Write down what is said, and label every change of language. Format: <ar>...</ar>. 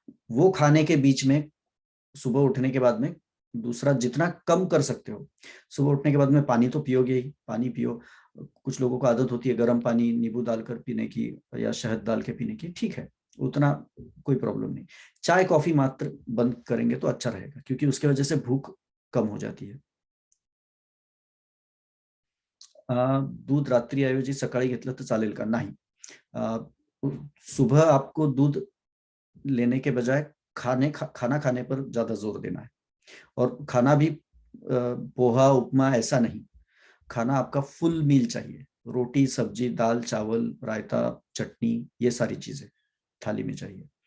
<hi>वो खाने के बीच में, सुबह उठने के बाद में दूसरा जितना कम कर सकते हो, सुबह उठने के बाद में पानी तो पियोगे ही, पानी पियो। कुछ लोगों को आदत होती है गर्म पानी नींबू डालकर पीने की या शहद डाल के पीने की, ठीक है, उतना कोई प्रॉब्लम नहीं। चाय कॉफी मात्र बंद करेंगे तो अच्छा रहेगा, क्योंकि उसके वजह से भूख कम हो जाती है।</hi> <mr>दूध रात्री ऐवजी सकाळी घेतलं तर चालेल का? नाही।</mr> <hi>अ, सुबह आपको दूध लेने के बजाय खाना खाने पर ज्यादा जोर देना है। और खाना भी पोहा उपमा ऐसा नहीं, खाना आपका फुल मील चाहिए। रोटी सब्जी दाल चावल रायता चटनी, ये सारी चीजें थाली में चाहिए।</hi>